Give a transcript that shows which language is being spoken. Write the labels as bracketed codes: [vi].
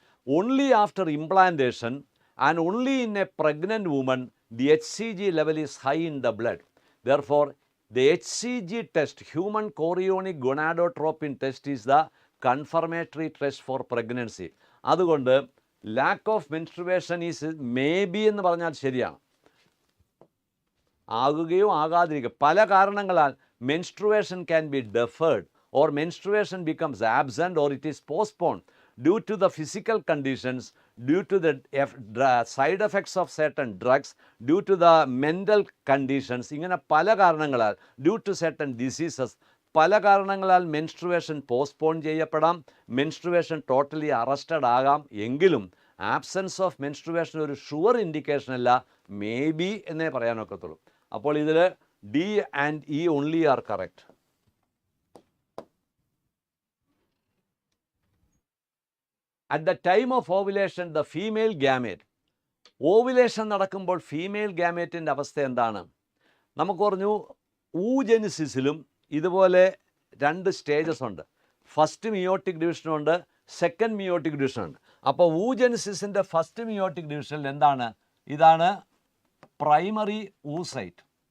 [en] Only after implantation and only in a pregnant woman the HCG level is high in the blood. Therefore the HCG test, human chorionic gonadotropin test, is the confirmatory test for pregnancy. [ml] അതുകൊണ്ട് [en] lack of menstruation is may be [ml] എന്ന് പറഞ്ഞാൽ ശരിയാണ്. ആകുകയോ ആകാതിരിക്കുക പല കാരണങ്ങളാൽ [en] menstruation can be deferred, or menstruation becomes absent, or it is postponed due to the physical conditions, due to the side effects of certain drugs, due to the mental conditions. [ml] ഇങ്ങനെ പല കാരണങ്ങളാൽ, [en] due to certain diseases, [ml] പല കാരണങ്ങളാൽ menstruation postpone ചെയ്യപ്പെടാം, menstruation totally arrested ആകാം. എങ്കിലും absence of menstruation ഒരു sure indication അല്ല, may be എന്നേ പറയാനൊക്കത്തുള്ളൂ. അപ്പോൾ ഇതിൽ [en] D and E only are correct. At the time of ovulation, the female gamete, [ml] ovulation നടക്കുമ്പോൾ ഫീമെയിൽ ഗാമേറ്റിൻ്റെ അവസ്ഥ എന്താണ്? നമുക്ക് പറഞ്ഞു ഊജെനിസിസിലും ഇതുപോലെ 2 സ്റ്റേജസ് ഉണ്ട്. First meiotic ഡിവിഷനുണ്ട്, second meiotic ഡിവിഷനുണ്ട്. അപ്പോൾ ഊജെനിസിസിൻ്റെ ഫസ്റ്റ് മിയോട്ടിക് ഡിവിഷനിൽ എന്താണ്? ഇതാണ് പ്രൈമറി ഊസൈറ്റ്.